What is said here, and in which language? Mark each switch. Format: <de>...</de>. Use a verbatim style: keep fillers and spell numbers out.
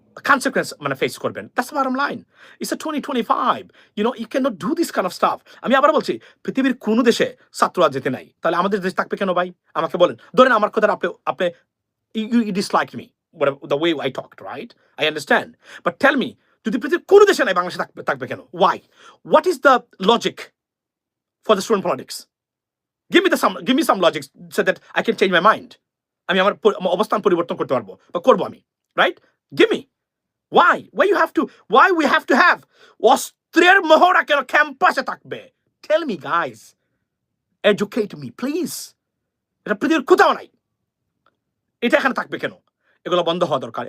<en>consequence</en> <bn>মানে face করবেন।</bn> <en>That's bottom line. It's a twenty twenty five you know you can not do this kind of stuff.</en> <bn>আমি আবার বলছি, পৃথিবীর কোনো দেশে ছাত্র রাজনীতি নাই, তাহলে আমাদের দেশ থাকবে কেন ভাই? আমাকে বলেন, ধরেন আমার কথা আপনি আপনি</bn> <en>you, you dislike me, whatever, the way I talked, right? I understand. But tell me,</en> <bn>যদি পৃথিবীর কোনো দেশে নাই, বাংলাদেশে থাকবে থাকবে কেন?</bn> <en>Why? What is the logic for the student politics? Give me the some, give me some logic so that I can change my mind.</en> <bn>আমি আমার পরি- আমার অবস্থান পরিবর্তন করতে পারবো বা করবো আমি, right?</bn> <en>Give me why why you have to why we have to have</en> <bn>অস্ত্রের মহড়া কেন ক্যাম্পাসে থাকবে?</bn> <en>Tell me guys, educate me please.</en> <bn>এটা পৃথিবীর কোথাও নাই, এটা এখানে থাকবে কেন? এগুলো বন্ধ হওয়া দরকার।</bn>